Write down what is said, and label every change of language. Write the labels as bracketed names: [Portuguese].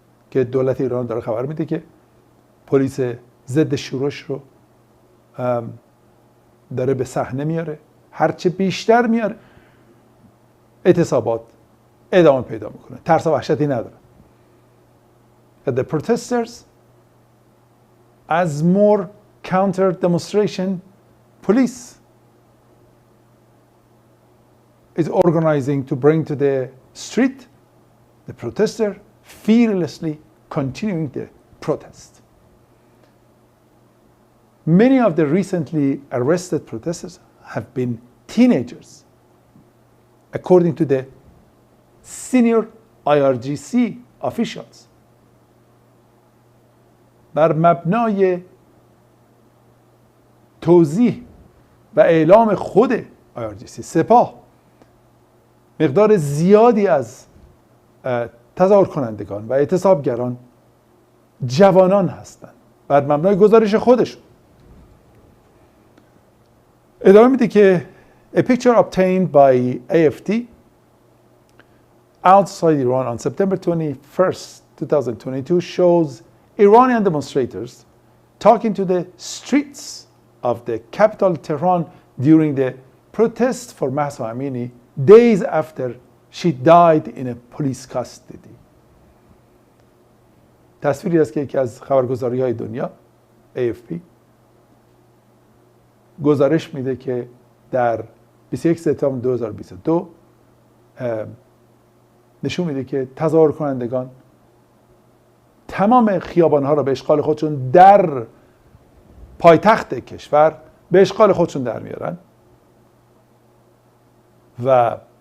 [Persian] که دولت ایران داره خبر میده که پلیس ضد شورش رو داره به صحنه میاره، هرچه بیشتر میاره اعتصابات ادامه پیدا میکنه، ترس و وحشتی نداره. [English] The protesters as more counter demonstration police is organizing to bring to the street the protester fearlessly continuing the protest. Many of the recently arrested protesters have been teenagers, according to the senior IRGC officials. [Persian] بر مبنای توضیح و اعلام خود IRGC، سپاه مقدار زیادی از تظاهر کنندگان و اعتصابگران جوانان هستند. بر مبنای گزارش خودشون ادامه میده که [English] a picture obtained by AFT outside Iran on September 21st, 2022 shows Iranian demonstrators talking to the streets of the capital Tehran during the protest for Mahsa Amini days after she died in a police custody. [Persian] تصویری است که یکی از خبرگزاری‌های دنیا AFP گزارش میده که در 21 سپتامبر 2022 نشون میده که تظاهر کنندگان تمام خیابان‌ها را به اشغال خودشون در پایتخت کشور به اشغال خودشون در میارن و